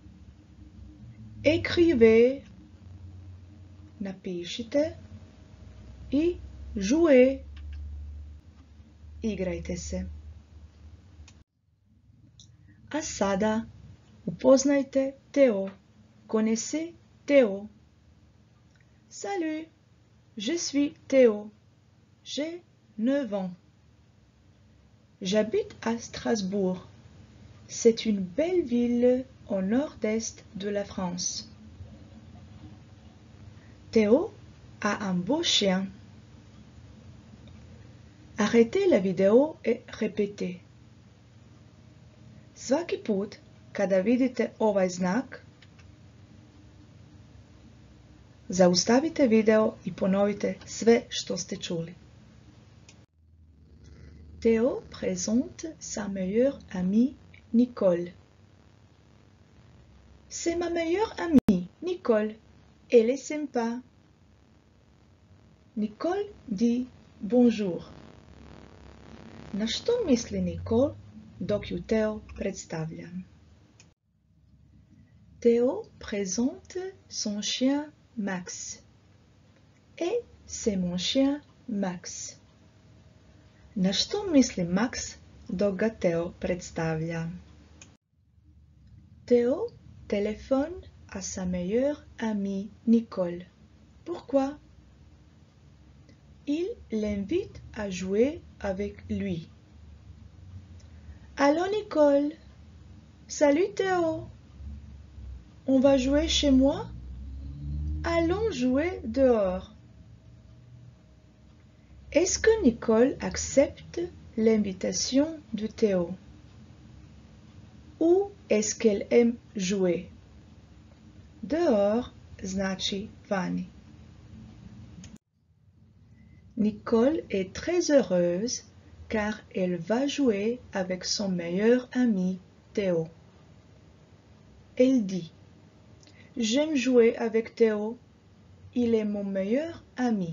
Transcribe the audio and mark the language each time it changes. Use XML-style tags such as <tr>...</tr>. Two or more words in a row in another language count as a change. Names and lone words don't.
<fr>Écrivez, napišite.</fr> <hr>I jouez, igrajte se. A sada upoznajte Teo.</hr> <fr>Connaissez Teo. Salut, je suis Théo. J'ai 9 ans. J'habite à Strasbourg. C'est une belle ville au nord-est de la France. Théo a un beau chien. Arrêtez la vidéo et répétez.</fr> <hr>Svaki put kada vidite ovaj znak, zaustavite video i ponovite sve što ste čuli.</hr> <fr>Théo présente sa meilleure amie Nicole. C'est ma meilleure amie, Nicole. Elle est sympa. Nicole dit bonjour.</fr> <hr>Na što misli Nicole dok ju Teo predstavlja?</hr> <fr>Théo présente son chien Max. Et c'est mon chien Max.</fr> <hr>Na što misli Max dok ga Teo predstavlja?</hr> <fr>Théo téléphone à sa meilleure amie Nicole. Pourquoi? Il l'invite à jouer avec lui. Allô Nicole? Salut Théo! On va jouer chez moi? Allons jouer dehors. Est-ce que Nicole accepte l'invitation de Théo? Ou est-ce qu'elle aime jouer?</fr> <hr>Dehors znači vani.</hr> <fr>Nicole est très heureuse car elle va jouer avec son meilleur ami Théo. Elle dit: J'aime jouer avec Théo, il est mon meilleur ami.</fr>